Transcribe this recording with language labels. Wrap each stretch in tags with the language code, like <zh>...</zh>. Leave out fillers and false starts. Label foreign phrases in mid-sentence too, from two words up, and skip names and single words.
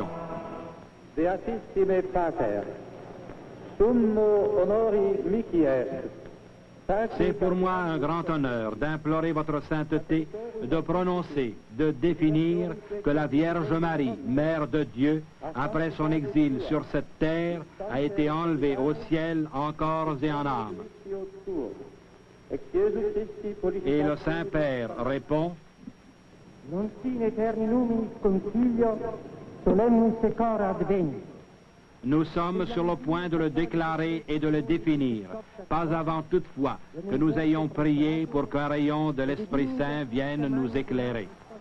<la>Beatissime Pater, summo honori mihi est.</la> <fr>C'est pour moi un grand honneur d'implorer votre sainteté de prononcer, de définir que la Vierge Marie, Mère de Dieu, après son exil sur cette terre, a été enlevée au ciel en corps et en âme. Et le Saint-Père répond:</fr> <la>Non sine eterni luminis concilio solemnis secor adveni.</la> <fr>Nous sommes sur le point de le déclarer et de le définir, pas avant toutefois que nous ayons prié pour qu'un rayon de l'Esprit Saint vienne nous éclairer.</fr>